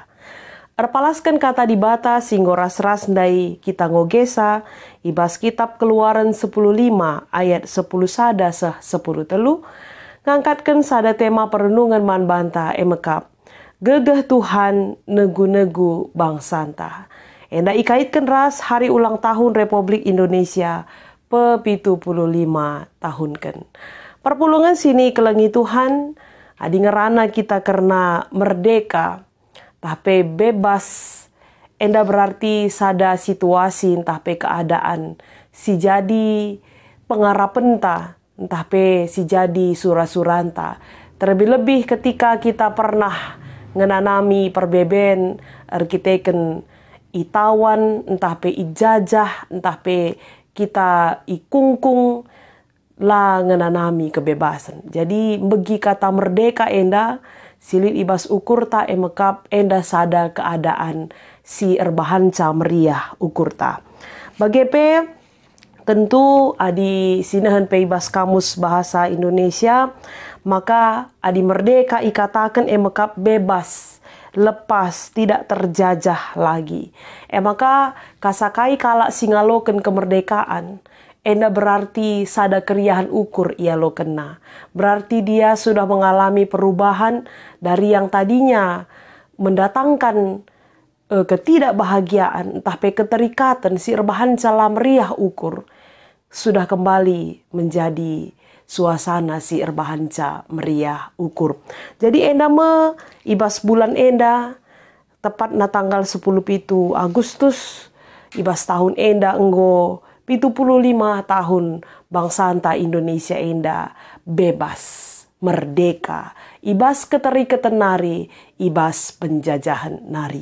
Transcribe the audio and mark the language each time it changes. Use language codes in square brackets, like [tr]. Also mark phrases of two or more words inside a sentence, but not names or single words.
[btx] Erpalaskan kata di bata singgo ras-ras ndai kita ngogesa, ibas kitab Keluaran 10:5 ayat 10 sada seh 10 telu, ngangkatkan sada tema perenungan manbanta emekap. Gegeh Tuhan negu-negu bangsanta. Enda ikaitkan ras [id] hari ulang tahun Republik Indonesia [btx] pe-75 tahun ken. Perpulungan sini kelengi Tuhan, adi ngerana kita karena merdeka, tapi bebas. Enda berarti sada situasi entah pe keadaan si jadi pengarapenta, entah pe si jadi surah-suranta. Terlebih-lebih ketika kita pernah ngenanami perbeben arkiteken itawan, entah pe ijajah, entah pe kita ikungkung lah ngenanami kebebasan. Jadi bagi kata merdeka enda silit ibas ukur ta emekap enda sada keadaan si erbahanca meriah ukur ta. Bagi pe tentu adi sinahan pe ibas [id] kamus bahasa Indonesia, [btx] maka adi merdeka ikatakan emekap [id] bebas, lepas, tidak terjajah lagi. [btx] Maka kasakai kala singaloken kemerdekaan, enda berarti sada keriahan ukur ia lo kena. [id] Berarti dia sudah mengalami perubahan dari yang tadinya mendatangkan ketidakbahagiaan, [btx] entah pe keterikatan si erbahan cala meriah ukur, [id] sudah kembali menjadi suasana [btx] si erbahanca meriah ukur. Jadi enda ibas bulan enda tepat na tanggal 10 pitu Agustus ibas tahun enda enggo 75 tahun bangsanta Indonesia enda bebas, merdeka, ibas keterikatan nari, ibas penjajahan nari.